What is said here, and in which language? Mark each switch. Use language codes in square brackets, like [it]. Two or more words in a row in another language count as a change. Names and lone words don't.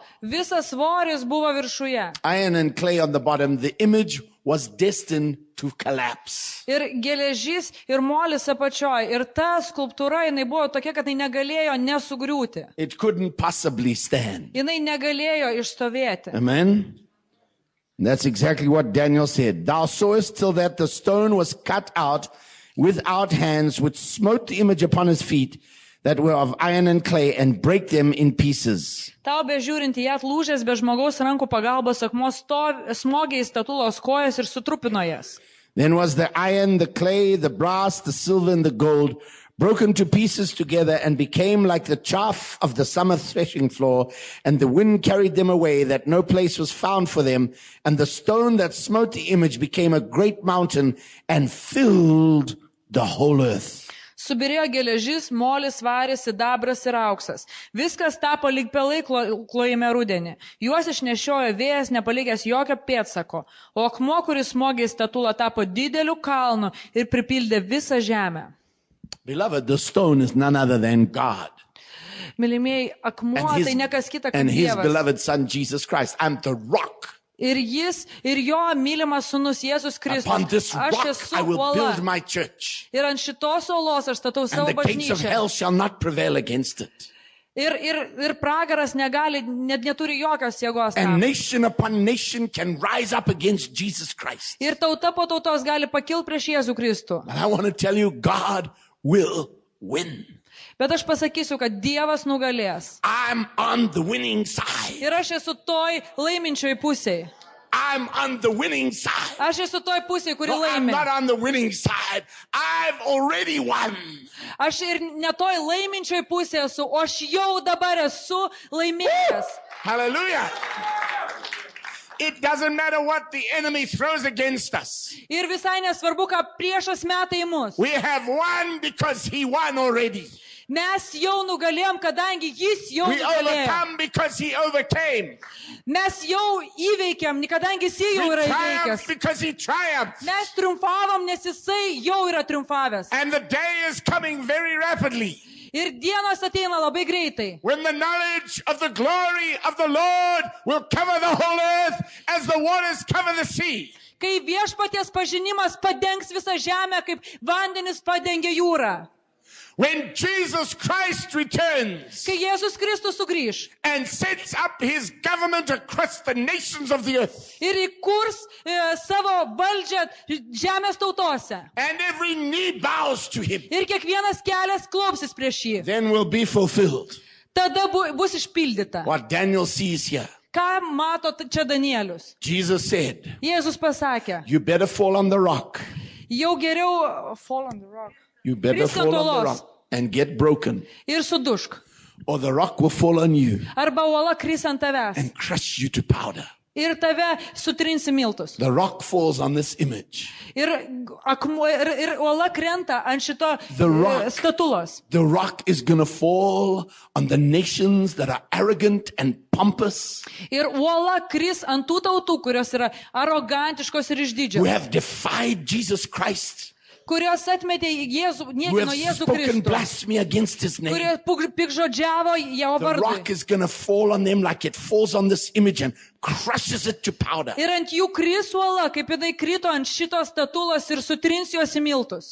[lt] Visas svoris buvo viršuje. [en] iron and clay on the bottom. The image was destined to collapse. [lt] Ir geležys, ir molis apačioj. Ir ta skulptūra, jinai buvo tokia, kad jinai negalėjo nesugriūti. [en] It couldn't possibly stand. [lt] Jinai negalėjo išstovėti. [en] Amen. That's exactly what Daniel said. Thou sawest till that the stone was cut out without hands, which smote the image upon his feet, that were of iron and clay, and break them in pieces. [lt] Tau bežiūrint į ją atlūžęs be žmogaus rankų pagalbos akmuo smogė į statulos kojas ir sutrupino jas. [en] Then was the iron, the clay, the brass, the silver, and the gold broken to pieces together and became like the chaff of the summer threshing floor, and the wind carried them away, that no place was found for them. And the stone that smote the image became a great mountain and filled the whole earth. [lt] Subirėjo geležis, molis, varis, sidabras ir auksas. Viskas tapo lyg pelai klojime rudenį. Juos išnešiojo vėjas, nepalikęs jokio pėdsako. O akmuo, kuris smogė į statulą, tapo dideliu kalnu ir pripildė visą žemę. [en] Beloved, the stone is none other than God. [lt] Mylimieji, akmuo tai nekas kita kaip [en] and his [lt] Dievas. [en] beloved son Jesus Christ. I'm the rock. [lt] Ir jis, ir jo mylimas sūnus Jėzus [en] Upon [lt] Kristus. [en] this [lt] Aš [en] rock [lt] esu [en] I will [lt] uola. [en] build my church. [lt] Ir ant šitos uolos aš statau [en] And [lt] savo [en] the gates of [lt] bažnyčią. [en] hell shall not prevail against it. [lt] Ir pragaras negali, net neturi jokios jėgos [en] And [lt] tam. [en] nation upon nation can rise up against Jesus Christ. [lt] Ir tauta po tautos gali pakilti prieš Jėzų Kristų. [en] But I want to tell you, God will win. [lt] Bet aš pasakysiu, kad Dievas nugalės. [en] I'm on the winning side. [lt] Ir aš esu toj laiminčioj pusėj. [en] I'm on the winning side. [lt] Aš esu toj pusėj, kuri [en] No, I'm [lt] laimi. [en] not on the winning side. I've already won. [lt] Aš ir ne toj laiminčioj pusėj esu, o aš jau dabar esu laimingas. [en] Hallelujah. It doesn't matter what the enemy throws against us. [lt] Ir visai nesvarbu, ką priešas meta į mus. [en] We have won because he won already. [lt] Mes jau nugalėjom, kadangi jis jau [en] We [lt] nugalėjo. [en] overcome because he overcame. [lt] Mes jau įveikėm, kadangi jis jau [en] We [lt] yra [en] triumph [lt] įveikęs. [en] because he triumphed. [lt] Mes triumfavom, nes jisai jau yra triumfavęs. [en] And the day is coming very rapidly [lt] Ir dienos ateina labai greitai. [en] when the knowledge of the glory of the Lord will cover the whole earth as the waters cover the sea. [lt] Kai viešpaties pažinimas padengs visą žemę, kaip vandenis padengia jūrą. [en] When Jesus Christ returns [lt] Kai Jėzus Kristus sugrįž [en] and sets up his government across the nations of the earth, [lt] ir įkurs savo valdžią žemės tautose. [en] and every knee bows to him, [lt] Ir kiekvienas kelias klaupsis prieš jį. [en] then will be fulfilled [lt] Tada bus išpildyta. [en] what Daniel sees here. [lt] Ką mato čia Danielius? [en] Jesus said, [lt] Jėzus pasakė, [en] you better fall on the rock. [lt] jau geriau [en] fall on the rock. You better [lt] Krist ant [en] fall on the [lt] uolos [en] rock and get broken, [lt] ir sudušk. [en] or the rock will fall on you [lt] Arba uola kris ant tavęs [en] and crush you to powder. [lt] ir tave sutrinsi miltus. [en] The rock falls on this image. [lt] Ir uola krenta ant šito [en] The rock. [lt] statulos. [en] The rock is going to fall on the nations that are arrogant and pompous, [lt] Ir uola kris ant tų tautų, kurios yra arogantiškos ir [en] who [lt] išdidžios, [en] have defied Jesus Christ, [lt] kurios atmetė Jėzų, [en] who have [lt] niekino Jėzų [en] spoken [lt] Kristų, [en] blasphemy against his name. [lt] kurie pikžodžiavo jo [en] The rock [lt] vardui. [en] is going to fall on them like it falls on this image and crushes it to powder. [lt] Ir ant jų kris uola, kaip jinai krito ant šitos statulos ir sutrins juos į miltus.